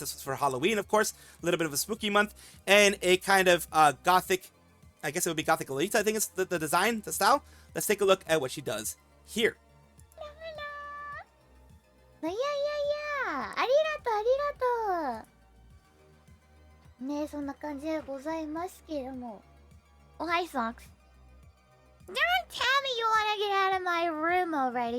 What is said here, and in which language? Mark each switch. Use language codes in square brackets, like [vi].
[en] This was for Halloween, of course, a little bit of a spooky month, and a kind of gothic, I guess it would be gothic elite, I think is the design, the style. Let's take a look at what she does here. [ja] いやいやいや、ありがとうありがとう。ねえ、そんな感じでございますけれども。 [en] Oh, hi, Socks. Don't tell me you wanna get out of my room already.